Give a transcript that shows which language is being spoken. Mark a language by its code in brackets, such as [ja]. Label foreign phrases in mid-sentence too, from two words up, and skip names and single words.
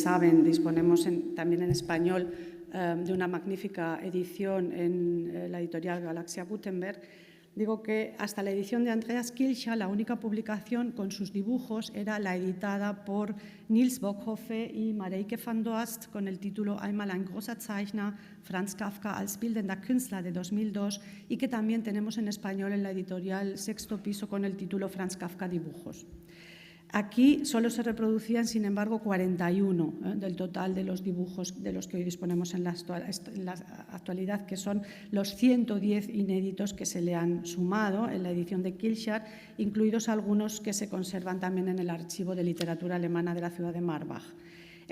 [es] saben, disponemos también en español de una magnífica edición en la editorial Galaxia Gutenberg, digo que hasta la edición de Andreas Kilcher, la única publicación con sus dibujos era la editada por Nils Bockhofe y Mareike van Doast con el título Einmal ein großer Zeichner, Franz Kafka als bildender Künstler de 2002, y que también tenemos en español en la editorial Sexto Piso con el título Franz Kafka Dibujos. Aquí solo se reproducían, sin embargo, 41 del total de los dibujos de los que hoy disponemos en la actualidad, que son los 110 inéditos que se le han sumado en la edición de Kilcher, incluidos algunos que se conservan también en el Archivo de Literatura Alemana de la ciudad de Marbach.